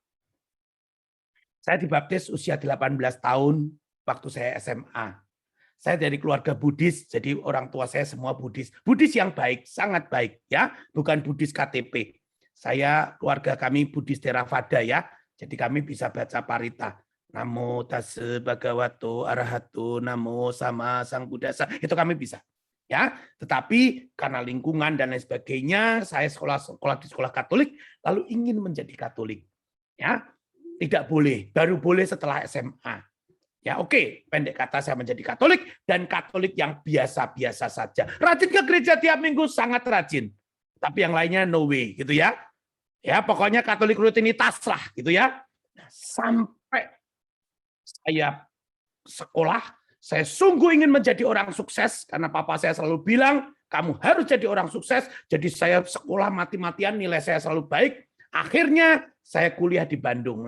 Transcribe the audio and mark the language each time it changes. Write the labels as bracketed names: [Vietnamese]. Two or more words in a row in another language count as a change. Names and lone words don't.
[Indonesian] Saya dibaptis usia 18 tahun waktu saya SMA. Saya dari keluarga Buddhis, jadi orang tua saya semua Buddhis. Buddhis yang baik, sangat baik ya, bukan Buddhis KTP. Saya keluarga kami Buddhis Theravada ya. Jadi kami bisa baca parita. [Pali] Namo tassa bhagavato arahato namo sama sang buddhasa. [Indonesian] Itu kami bisa. Ya, tetapi karena lingkungan dan lain sebagainya, saya sekolah di sekolah Katolik, lalu ingin menjadi Katolik. Ya, tidak boleh, baru boleh setelah SMA. Ya oke, pendek kata saya menjadi Katolik, dan Katolik yang biasa-biasa saja. Rajin ke gereja tiap minggu, sangat rajin. Tapi yang lainnya [English] no way, [Indonesian] gitu ya. Ya pokoknya Katolik rutinitas lah, gitu ya. Nah, sampai saya sekolah, saya sungguh ingin menjadi orang sukses, karena papa saya selalu bilang, kamu harus jadi orang sukses. Jadi saya sekolah mati-matian, nilai saya selalu baik. Akhirnya saya kuliah di Bandung.